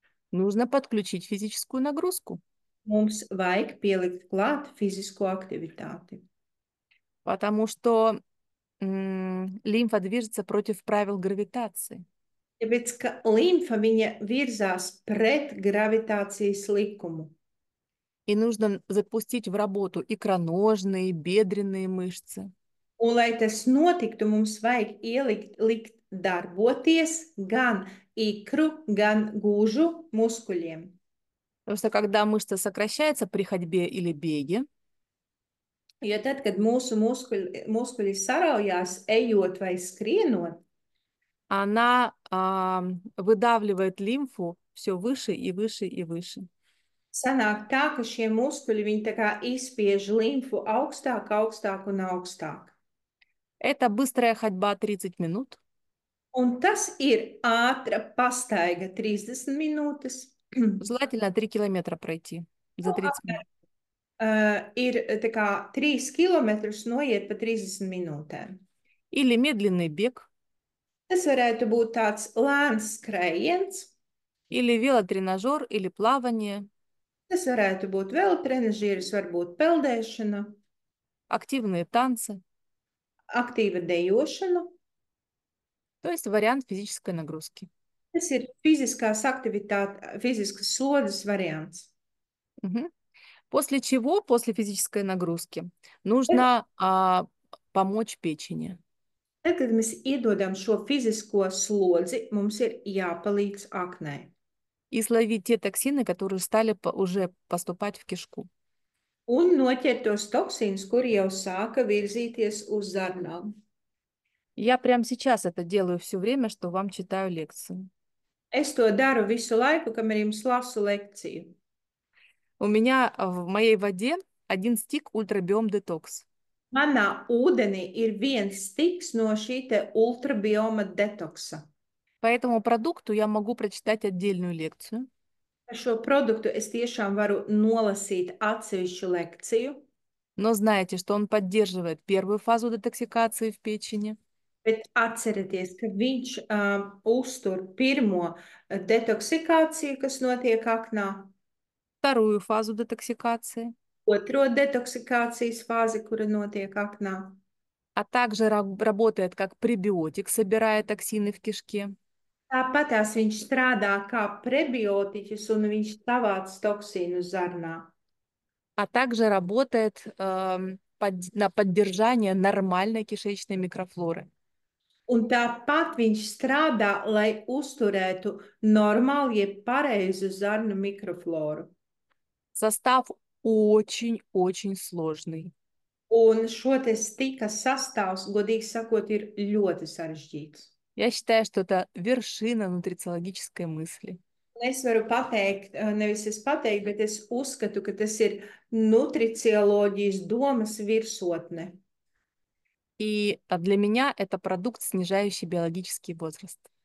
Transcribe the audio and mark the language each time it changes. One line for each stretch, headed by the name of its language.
Russian: нужно подключить физическую нагрузку,
Latvian: mums vajag pielikt klāt fizisko aktivitāti.
Russian: потому что лимфа движется против правил гравитации.
Latvian: Tāpēc, ka limfa viņa virzās pret gravitācijas likumu.
Russian: И нужно запустить в работу икроножные, бедренные мышцы.
Latvian: Un, lai tas notiktu, mums vajag likt darboties gan ikru, gan gūžu muskuļiem.
Russian: Потому что когда мышца сокращается при ходьбе или беге,
Latvian: Jo tad, kad mūsu muskuļi saraujās, ejot vai skrienot,
Russian: она выдавливает лимфу все выше и выше и выше.
Latvian: sanāk tā, ka šie muskuļi viņi tā kā izspiež limfu augstāk, augstāk un augstāk.
Russian: Это быстрая ходьба 30 минут.
Latvian: Un tas ir ātra pastaiga 30 minūtes.
Russian: Желательно 3 километра пройти за 30 минут.
Latvian: Ir tā kā 3 kilometrus noiet pa 30 minūtēm.
Russian: Или медленный бег,
Latvian: Tas varētu būt tāds lēns skrējiens,
Russian: или велотренажер, или плавание,
Latvian: tas varētu būt vēl trenažieris, varbūt peldēšana,
Russian: активные танцы.
Latvian: aktīva dejošana.
Russian: То есть вариант физической нагрузки.
Latvian: Tas ir fiziskās aktivitātes, fiziskas slodzes variants. Мгм.
Russian: После чего, после физической нагрузки, нужно помочь печени.
Latvian: Tad, kad mēs iedodam šo fizisko slodzi, mums ir jāpalīdz aknei.
Russian: И словить те токсины, которые стали уже поступать в кишку.
Latvian: Un noķert tos toksīnus, kuri jau sāka virzīties uz zarnām.
Russian: Я прямо сейчас это делаю все время, что вам читаю лекцию.
Latvian: Es to daru visu laiku, kamēr jums lasu lekciju.
Russian: У меня в моей воде один стик ультрабиом детокс.
Latvian: Manā ūdenī ir viens stiks no šī te ultrabioma detoksa.
Russian: По этому продукту я могу прочитать отдельную лекцию.
Latvian: Par šo produktu es tiešām varu nolasīt atsevišķu lekciju,
Russian: Но знаете, что он поддерживает первую фазу детоксикации в печени,
Latvian: bet atcerieties, ka viņš uztur pirmo detoksikāciju, kas notiek aknā,
Russian: вторую фазу детоксикации,
Latvian: otro detoksikācijas fāzi, kura notiek aknā.
Russian: а также работает как пребиотик, собирая токсины в кишке.
Latvian: Tāpatās viņš strādā kā prebiotiķis un viņš savāc toksīnu zarnā.
Russian: А также работает на поддержание нормальной кишечной микрофлоры.
Latvian: Un tāpat viņš strādā, lai uzturētu normālu, jeb pareizu zarnu mikrofloru.
Russian: Состав очень-очень сложный.
Latvian: Un šo te stika sastāvs, godīgi sakot, ir ļoti sarežģīts.
Russian: Я считаю, что это вершина нутрициологической мысли.
Latvian: Un es varu pateikt, nevis es pateiktu, bet es uzskatu, ka tas ir nutricioloģijas domas virsotne.
Russian: И для меня это продукт, снижающий биологический возраст.